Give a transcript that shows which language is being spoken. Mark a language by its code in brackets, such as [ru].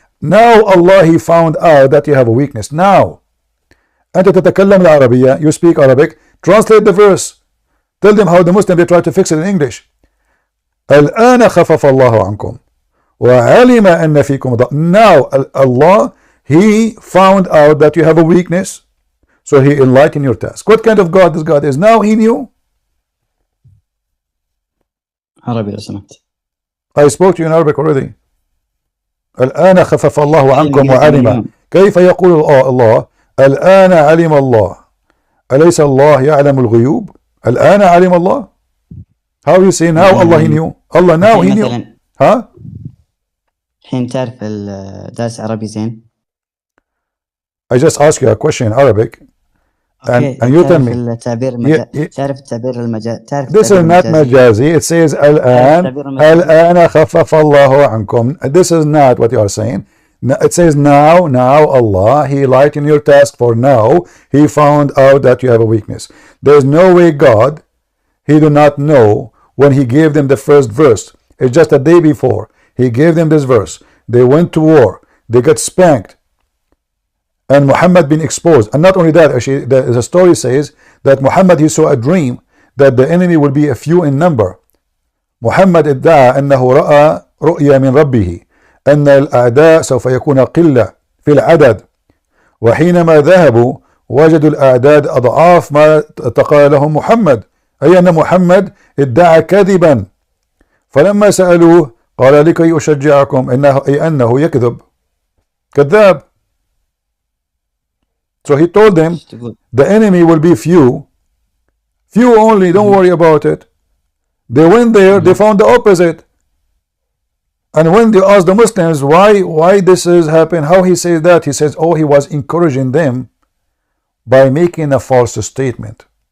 [en] Now Allah he found out that you have a weakness. Now [ar] أنت تتكلم العربية, [en] you speak Arabic, translate the verse, tell them how the Muslim they try to fix it in English. [ar] الآن خفف الله عنكم وعلم أن فيكم ضعف. [en] Now Allah he found out that you have a weakness, so he enlightened your task. What kind of God this God is? Now he knew. [ar] عربي لو سمحت. [en] I spoke to you in Arabic already. [ar] الآن خفف الله عنكم وعلم. كيف يقول الله الآن علم الله؟ أليس الله يعلم الغيوب؟ الآن علم الله. [en] How you say now Allah he knew? Allah now he knew. ها؟ [ar] الحين تعرف الدرس عربي زين؟ [en] I just ask you a question in Arabic and you tell me. [ar] التعبير المجازي. تعرف التعبير المجازي؟ [en] This is not majazi. It says [ar] الآن خفف الله عنكم. [en] This is not what you are saying. It says now Allah he lightened your task, for now he found out that you have a weakness. There is no way God he do not know when he gave them the first verse. It's just a day before he gave them this verse. They went to war, they got spanked, and Muhammad been exposed. And not only that, actually, the story says that Muhammad, he saw a dream that the enemy will be a few in number. [ar] محمد ادعى أنه رأى رؤيا من ربه أن الأعداء سوف يكون قلة في العدد، وحينما ذهبوا وجدوا الأعداد أضعاف ما تقال لهم محمد، أي أن محمد ادعى كذبا. فلما سألوه قال لكي أشجعكم أنه يكذب، كذاب. [en] So he told them the enemy will be few only, don't worry about it. They went there, they found the opposite. And when they asked the Muslims why this is happening, how he says that, he says, oh, he was encouraging them by making a false statement.